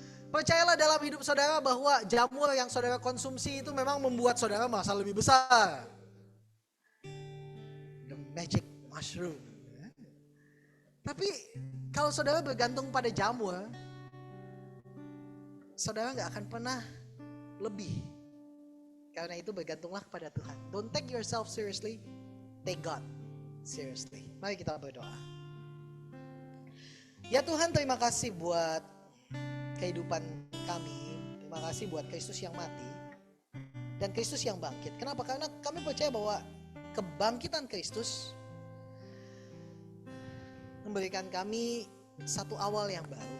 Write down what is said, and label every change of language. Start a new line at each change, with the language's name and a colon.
Indonesian: Percayalah dalam hidup saudara bahwa jamur yang saudara konsumsi itu memang membuat saudara merasa lebih besar.
English: The magic mushroom.
Indonesian: Tapi kalau saudara bergantung pada jamur, saudara gak akan pernah lebih. Karena itu bergantunglah kepada Tuhan.
English: Don't take yourself seriously, take God seriously.
Indonesian: Mari kita berdoa. Ya Tuhan, terima kasih buat kehidupan kami. Terima kasih buat Kristus yang mati dan Kristus yang bangkit. Kenapa? Karena kami percaya bahwa kebangkitan Kristus memberikan kami satu awal yang baru.